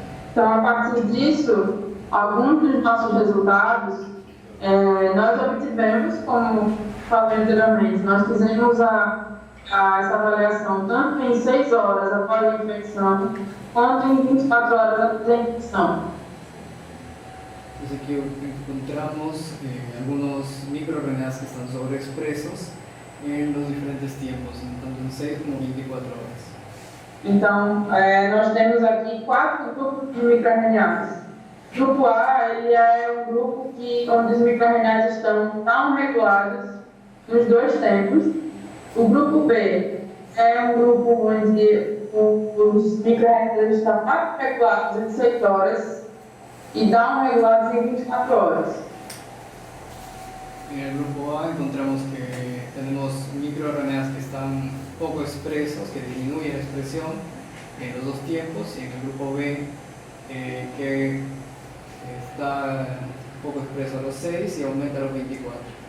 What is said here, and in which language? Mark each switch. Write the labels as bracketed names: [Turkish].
[Portuguese] Então, a partir disso, alguns dos nossos resultados nós obtivemos, como falei anteriormente, nós fizemos essa avaliação tanto em 6 horas após a infecção, quanto em 24 horas após a infecção. [Spanish] Entonces aquí encontramos algunos microRNAs que están sobreexpresos en los diferentes tiempos, tanto en 6 como 24 horas. [Portuguese] Então, nós temos aqui 4 grupos de microRNAs. O grupo A ele é um grupo onde os microRNAs estão tão regulados nos 2 tempos. O grupo B é um grupo onde os microRNAs estão mais regulados em 6 horas e down regulados em 24 horas. [Spanish] En el grupo A encontramos que tenemos microRNAs que están poco expresos, que disminuyen la expresión en los 2 tiempos, y en el grupo B que está poco expreso a los 6 y aumenta a los 24.